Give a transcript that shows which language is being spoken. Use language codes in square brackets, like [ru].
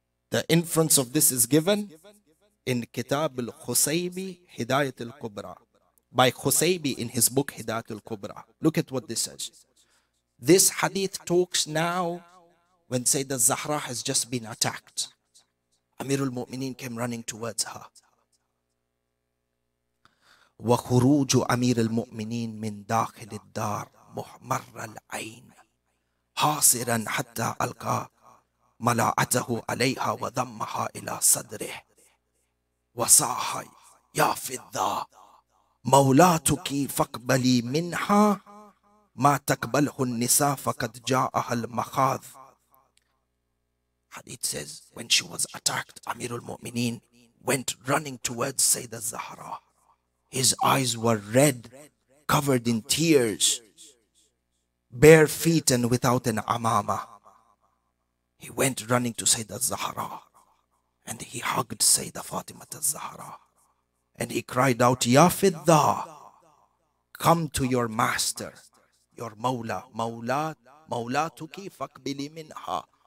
[en] The inference of this is given in Kitab al-Khusaybi Hidayat al-Kubra, by Khusaybi in his book Hidayat al-Kubra. Look at what this says. This hadith talks now when Sayeda Zahra has just been attacked. Amirul Mu'mineen came running towards her. [ar] وخروج أمير المؤمنين من داخل الدار محمر العين حاصرا حتى ألقى ملاءته عليها وضمها إلى صدره وصاح يا فضة مولاتك فاقبلي منها ما تقبله النساء فقد جاءها المخاض. [en] Hadith says, when she was attacked, Amirul Mu'mineen went running towards Sayeda Zahra. His eyes were red, covered in tears, bare feet and without an amama. He went running to Sayeda Zahra and he hugged Sayeda Fatima Zahra and he cried out, Ya Fidda, come to your master, your Mawla, [ar] Mawlatuki faqbili minha.